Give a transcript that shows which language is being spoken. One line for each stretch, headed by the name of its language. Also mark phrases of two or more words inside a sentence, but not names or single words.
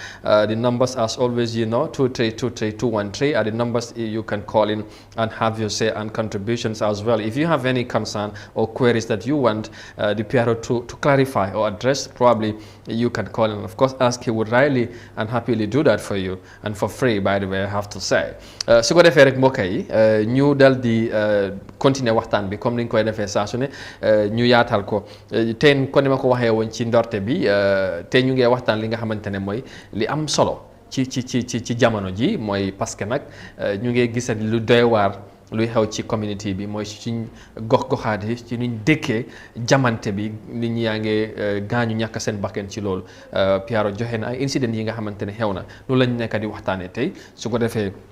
English: The numbers numbers, as always, 2323213 are the numbers you can call in and have your say and contributions as well. If you have any concern or queries that you want the PRO to clarify or address, probably you can call in. Of course, ask, he would really and happily do that for you, and for free, by the way, I have to say.
Wolof: su ko defee rek mbokk yi ñu dal di continuer waxtaan bi comme ni ñu koy defee saa su ne ñu yaatal ko teen kon ni ma ko waxee woon ci ndorte bi te ñu ngi waxtaan li nga xamante ne mooy li am solo ci jamono ji mooy
French: parce que
Wolof: nag ñu ngi gis lu doy waar luy xew ci community bi mooy suñ gox-goxaat yi ci nuñ dëkkee jamante bi nit ñi yaa ngi gaañu ñàkk seen bakkan ci loolu Piaro joxe na ay incident yi nga xamante ne xew na loolu lañ nekk di waxtaanee tey su ko defee